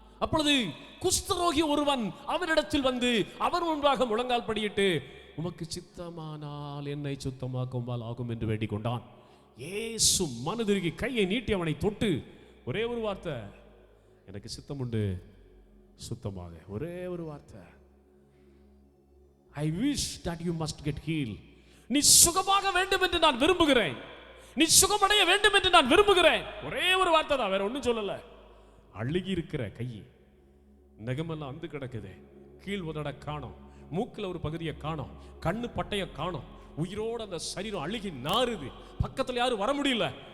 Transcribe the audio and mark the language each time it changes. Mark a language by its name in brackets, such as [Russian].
[Tamil] அப்பொழுது குஷ்டரோகி ஒருவன் அவனிடத்தில் வந்து அவர் முன்பாக முழங்கால் படியிட்டு, உமக்கு சித்தமானால் என்னை சுத்தமாக்குமால் ஆகும் என்று வேண்டிக் கொண்டான். இயேசு மனதிருகி கையை நீட்டி அவனை தொட்டு ஒரே ஒரு வார்த்தை, எனக்கு சித்தம் உண்டு, சுத்தமாக. ஒரே ஒரு வார்த்தை, [English] I wish that you must get healed. [Tamil] நீ சுகமாக வேண்டும் என்று நான் விரும்புகிறேன், நீ சுகமடைய வேண்டும் என்று நான் விரும்புகிறேன். ஒரே ஒரு வார்த்தை தான், வேற ஒன்றும் சொல்லல. அழுகி இருக்கிற கை, நகமெல்லாம் அந்து கிடக்குது, கீழ் உதட காணோம், மூக்கில் ஒரு பகுதியை காணோம், கண்ணு பட்டைய காணோம், உயிரோட அந்த சரீரம் அழுகி நாறுது, பக்கத்தில் யாரும் வர முடியல.